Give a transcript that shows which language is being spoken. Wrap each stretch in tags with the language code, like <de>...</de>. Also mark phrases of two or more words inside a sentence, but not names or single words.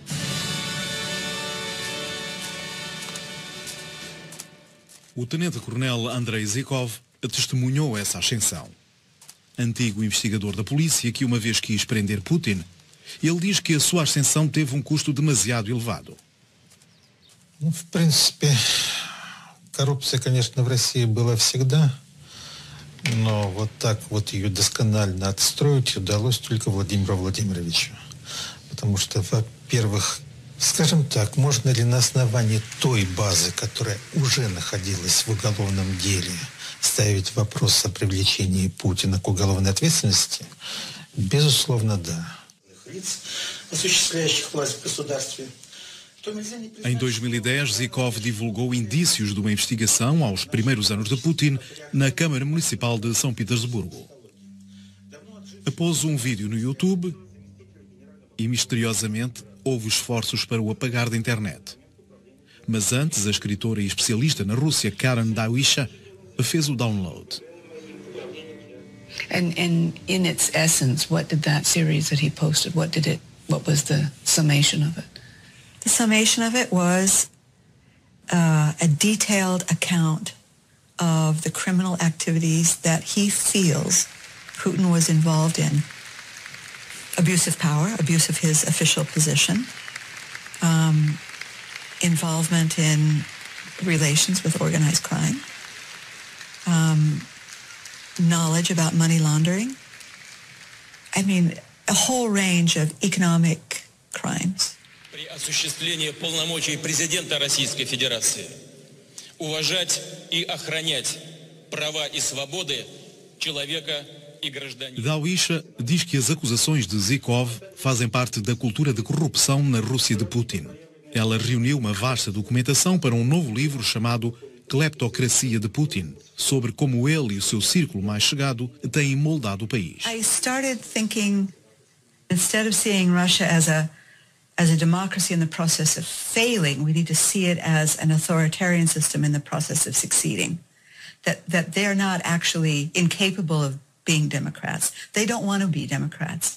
<pt>O tenente-coronel Andrei Zhikov testemunhou essa ascensão. Antigo investigador da polícia que uma vez quis prender Putin, ele diz que a sua ascensão teve um custo demasiado elevado.</pt> <ru>В принципе, коррупция, конечно, в России была всегда, но вот так вот ее досконально отстроить удалось только Владимиру Владимировичу. Потому что, во-первых, скажем так, можно ли на основании той базы, которая уже находилась в уголовном деле, ставить вопрос о привлечении Путина к уголовной ответственности? Безусловно, да. Лиц, осуществляющих власть в государстве.</ru> <pt>Em 2010, Zhikov divulgou indícios de uma investigação aos primeiros anos de Putin na Câmara Municipal de São Petersburgo. Após um vídeo no YouTube, e misteriosamente houve esforços para o apagar da internet. Mas antes, a escritora e especialista na Rússia, Karen Dawisha, fez o download.</pt> <en>And in its essence, what did that series that he posted, what was the summation of it? The summation of it was a detailed account of the criminal activities that he feels Putin was involved in. Abuse of power, abuse of his official position, involvement in relations with organized crime, knowledge about money laundering. I mean, a whole range of economic crimes.</en> <ru>При осуществлении полномочий президента Российской Федерации уважать и охранять права и свободы человека и гражданина.</ru> <pt>Dawisha diz que as acusações de Zhikov fazem parte da cultura de corrupção na Rússia de Putin. Ela reuniu uma vasta documentação para um novo livro chamado Cleptocracia de Putin, sobre como ele e o seu círculo mais chegado têm moldado o país.</pt> <en>I started thinking, instead of seeing Russia as a democracy in the process of failing, we need to see it as an authoritarian system in the process of succeeding. That they're not actually incapable of being Democrats. They don't want to be Democrats.</en>